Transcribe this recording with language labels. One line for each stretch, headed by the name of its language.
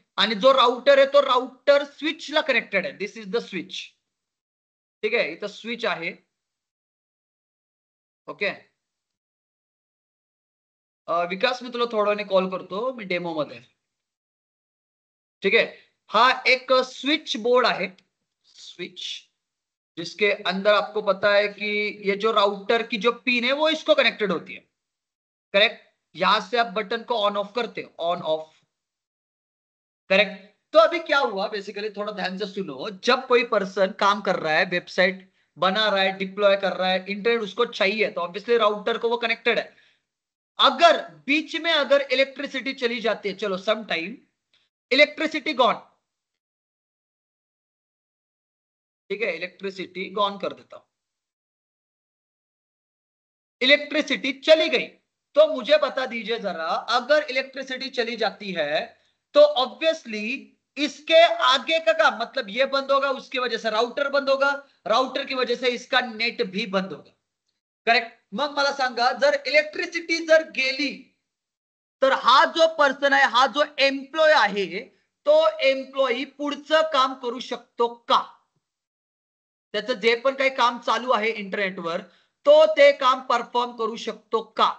Marathi: आणि जो राउटर आहे तो राउटर स्विचला कनेक्टेड आहे,
English: this is the switch,
Marathi: ठीक आहे। इथं स्विच आहे, ओके। विकास मी तुला थोड्या वेळाने कॉल करतो, मी डेमो मध्ये,
Hindi: ठीक है।
Marathi: हा एक स्विच बोर्ड आहे,
Hindi: स्विच, जिसके अंदर आपको पता है कि ये जो राउटर की जो पिन है वो इसको कनेक्टेड होती है, करेक्ट। यहां से आप बटन को ऑन ऑफ करते हो, ऑन ऑफ, करेक्ट। तो अभी क्या हुआ, बेसिकली थोड़ा ध्यान से सुनो, जब कोई पर्सन काम कर रहा है, वेबसाइट बना रहा है, डिप्लॉय कर रहा है, इंटरनेट उसको चाहिए, तो ऑब्वियसली राउटर को वो कनेक्टेड है। अगर बीच में अगर इलेक्ट्रिसिटी चली जाती है, चलो
English: some time electricity gone,
Hindi: ठीक है, इलेक्ट्रिसिटी गॉन कर देता हूं, इलेक्ट्रिसिटी चली गई, तो मुझे बता दीजिए जरा, अगर इलेक्ट्रिसिटी चली जाती है तो ऑब्वियसली इसके आगे का काम, मतलब ये बंद होगा, उसकी वजह से राउटर बंद होगा, राउटर की वजह से इसका नेट भी बंद होगा, करेक्ट।
Marathi: मग मला सांगा, जर इलेक्ट्रिसिटी जर गेली तर हा जो पर्सन आहे, हा जो एम्प्लॉय आहे, तो एम्प्लॉई पुढचं काम करू शकतो का? त्याचं जे पण काही काम चालू आहे इंटरनेटवर, तो ते काम परफॉर्म करू शकतो का?